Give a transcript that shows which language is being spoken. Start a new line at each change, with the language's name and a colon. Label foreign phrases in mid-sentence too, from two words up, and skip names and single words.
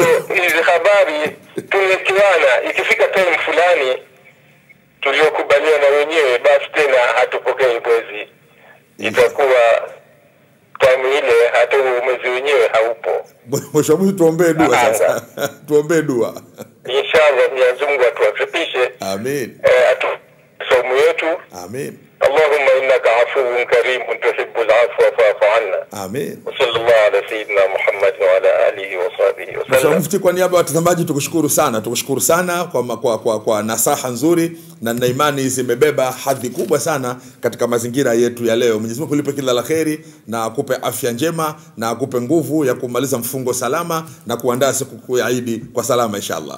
Swahili: hizi habari tumekiana, ikifika time fulani tuliokubaliana wenyewe, basi tena hatupokei mwezi. Itakuwa time ile hata mwezi wenyewe haupo. Mheshimiwa, tuombee dua sasa. Tuombee dua.
Arabic: إن شاء الله
Swahili: Mwenyezi Mungu atuwafikishe. Amin. Somo yetu. Amin.
Arabic: اللهم إنك عفو كريم تحب العفو فاعف عنا.
Swahili: Amin.
Arabic: وصلى الله على سيدنا محمد وعلى آله وصحبه وسلم.
Swahili: Mufti, kwa niaba ya watazamaji tukushukuru sana kwa nasaha nzuri, na nina imani zimebeba hadhi kubwa sana katika mazingira yetu ya leo. Mwenyezi Mungu kulipe kila la kheri na akupe afya njema na akupe nguvu ya kumaliza mfungo salama na kuandaa siku ya Eid kwa salama
Arabic: إن شاء الله.